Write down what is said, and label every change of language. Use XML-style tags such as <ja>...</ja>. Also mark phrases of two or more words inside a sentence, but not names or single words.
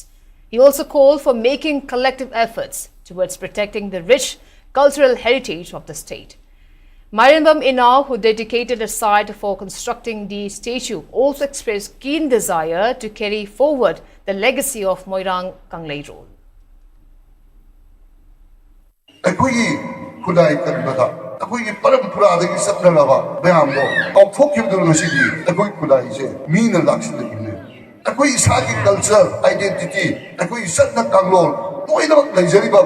<en>He also called for making collective efforts towards protecting the rich cultural heritage of the state. Mairanbam Inau, who dedicated a site for constructing the statue, also expressed keen desire to carry forward the legacy of Moirang Kanglei role.</en> <mni>ꯑꯩꯈꯣꯏꯒꯤ ꯄꯔꯝꯄꯔꯥꯗꯒꯤ ꯆꯠꯅꯔꯕ ꯃꯌꯥꯝꯗꯣ ꯀꯥꯎꯊꯣꯛꯈꯤꯕꯗꯨꯅ ꯉꯁꯤꯗꯤ ꯑꯩꯈꯣꯏ ꯈꯨꯟꯅꯥꯏꯁꯦ ꯃꯤꯅ ꯂꯥꯛꯁꯤꯜꯂꯛꯏꯕꯅꯦ ꯑꯩꯈꯣꯏ ꯏꯁꯥꯒꯤ</mni> <en>culture identity</en> <mni>ꯑꯩꯈꯣꯏꯒꯤ ꯆꯠꯅ ꯀꯥꯡꯂꯣꯟ ꯂꯣꯏꯅꯃꯛ ꯂꯩꯖꯔꯤꯕ</mni>